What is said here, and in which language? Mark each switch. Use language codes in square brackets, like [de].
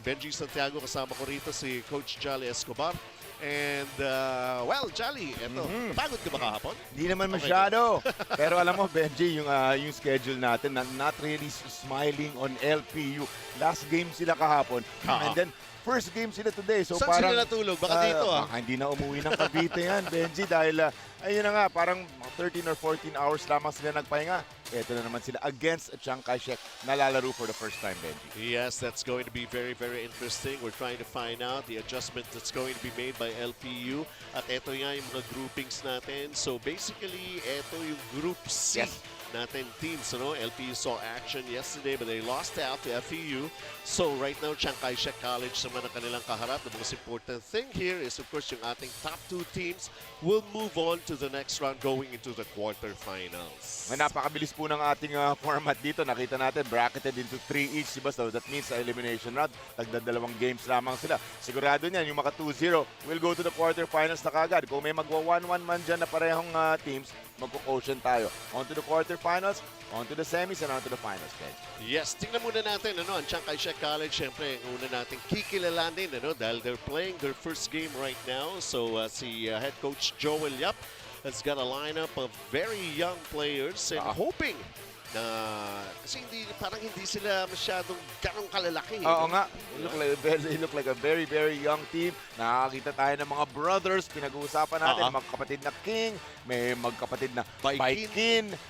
[tl] Benji Santiago, kasama ko rito si Coach Jolly Escobar. [en] And, well, [tl] Jolly, eto, pagod ka ba kahapon? Hindi naman masyado. Pero alam mo, Benji, yung schedule natin, [en] not really smiling on LPU. [tl] Last game sila kahapon. [en] And then, first game sila today. So [tl] saan parang, sila natulog? Baka dito, Baka hindi na umuwi ng Cavite yan, Benji. Dahil, ayun na nga, parang 13 or 14 hours lamang sila nagpahinga. Ito na naman sila against Chiang Kai-shek na lalaro [en] for the first time, [tl] Benji. [en] Yes, that's going to be very, very interesting. We're trying to find out the adjustment that's going to be made by LPU. [tl] At ito nga yung mga groupings natin. So basically, ito yung Group C. [en] Yes. [tl] Natin teams, ano? [en] LPU saw action yesterday but they lost out to FEU. So right now, Chiang Kai-shek College [tl] naman ang kanilang kaharap. [en] The most important thing here is, of course, [tl] yung ating [en] top two teams will move on to the next round going into the quarterfinals. [tl] May napakabilis po ng ating format dito. Nakita natin, [en] bracketed into 3 each. [tl] Diba? So that means sa elimination round, tagdadalawang games lamang sila. Sigurado niyan, yung maka 2-0 [en] will go to the quarterfinals [tl] na kagad. Kung may magwa 1-1 man dyan na parehong teams, magko-quotient tayo. [en] On to the quarterfinals, on to the semis, and on to the finals, guys. [tl] Yes, tingnan muna natin, ano, ang Chiang Kai-shek College, syempre, ang una natin kikilalanin, ano, dahil [en] they're playing their first game right now. So, si head coach Joel Yap has got a lineup of very young players and hoping na, [tl] kasi parang hindi sila masyadong ganong kalalaki. [en] Oo nga, they look like a very, very young team. [tl] Nakakita tayo ng mga brothers, pinag-uusapan natin, magkapatid na King, may magkapatid na Baikin.